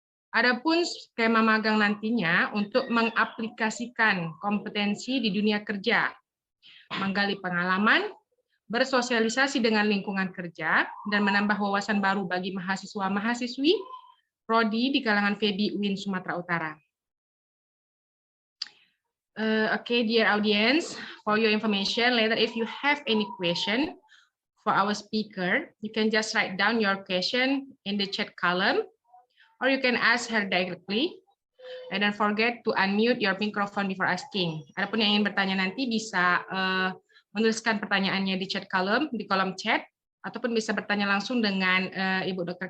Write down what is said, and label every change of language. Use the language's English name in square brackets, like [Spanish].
[Indonesian] Adapun skema magang nantinya untuk mengaplikasikan kompetensi di dunia kerja, menggali pengalaman, bersosialisasi dengan lingkungan kerja, dan menambah wawasan baru bagi mahasiswa-mahasiswi prodi di kalangan FEBI UIN Sumatera Utara. [English] Okay, dear audience, for your information, later if you have any question for our speaker, you can just write down your question in the chat column, or you can ask her directly. And don't forget to unmute your microphone before asking. [Indonesian] Adapun yang ingin bertanya nanti bisa menuliskan pertanyaannya di chat column, di kolom chat, ataupun bisa bertanya langsung dengan Ibu Dr.